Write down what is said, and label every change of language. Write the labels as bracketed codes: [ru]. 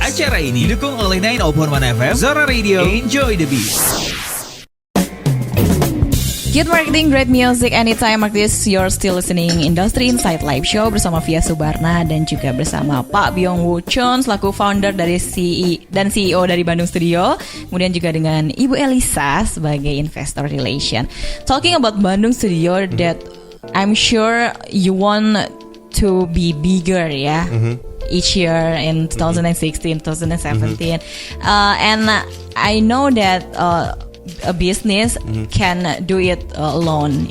[id] Acara ini didukung oleh 901 FM, Zora Radio, [en] enjoy the beat. Good marketing, great music, anytime. [id] Marketeers, [en] you're still listening [id] Industry Insight Live Show bersama Via Subarna dan juga bersama Pak Byung Woo Chun selaku founder dari dan CEO dari Bandung Studio. Kemudian juga dengan Ibu Elisa sebagai investor relation. [en] Talking about Bandung Studio, that I'm sure you want to be bigger, ya. Each year in 2016, 2017, and I know that a business can do it alone.